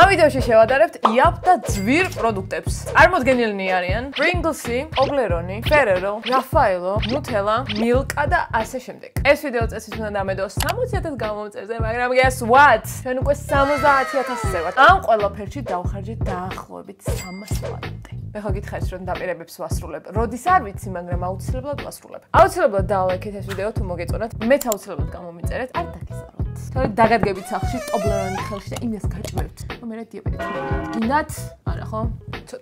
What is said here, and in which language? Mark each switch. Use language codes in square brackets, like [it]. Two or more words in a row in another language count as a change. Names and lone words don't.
[ka] ვიდეოში შევადარებთ იაპ და ძვირ პროდუქტებს. წარმოდგენილნი არიან Pringles-ი, Toblerone, Ferrero, Raffaello, Nutella, Milka და ასე შემდეგ. ეს ვიდეო წესით უნდა დამედო 60,000 გამომწერზე, მაგრამ [en] guess what? [ka] ჩვენ უკვე 70,000-ზე ვართ. ამ ყველაფერში დავხარჯეთ დაახლოებით 300 ლარი. მე ხო გითხარით რომ დაპირებებს ვასრულებ. როდის არ ვიცი, მაგრამ აუცილებლად ვასრულებ. აუცილებლად დალაიქეთ ეს ვიდეო თუ მოგეწონათ. მეც აუცილებლად გამომიწერეთ, არ დაგიზაროთ. თორე დაგადგებით სახლში Toblerone-ი ხელში და იმას გაჭმევთ. მე დიაბეტი. გინდათ? არა ხო? ცოტი.